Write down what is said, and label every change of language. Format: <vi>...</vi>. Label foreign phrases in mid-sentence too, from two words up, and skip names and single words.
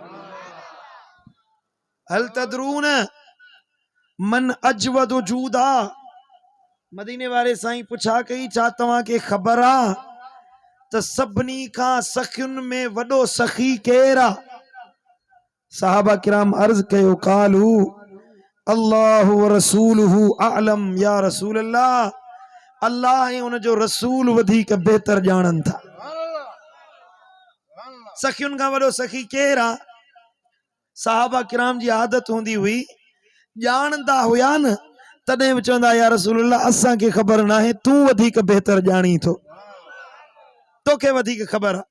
<ar>هل تدرون من أجود جودا.</ar> <sd>मदीने वारे साईं पुछा कई, छा तव्हांखे ख़बर आहे त सभिनी खां सखियुनि में वॾो सखी केरु आहे? सहाबा किराम अर्ज़ कयो,</sd> <ar>قالوا الله ورسوله أعلم. يا رسول الله,</ar> <sd>अल्लाह ऐं उन जो रसूल वधीक बेहतर ॼाणनि था। सखियुनि खां वॾो सखी केरु आहे? सहाबा किराम जी आदत हूंदी हुई, ॼाणंदा हुया न तॾहिं बि चवंदा,</sd> <ar>يا رسول الله</ar> <sd>असांखे ख़बर न आहे, तूं वधीक बेहतर ॼाणी थो, तोखे वधीक ख़बर आहे।</sd>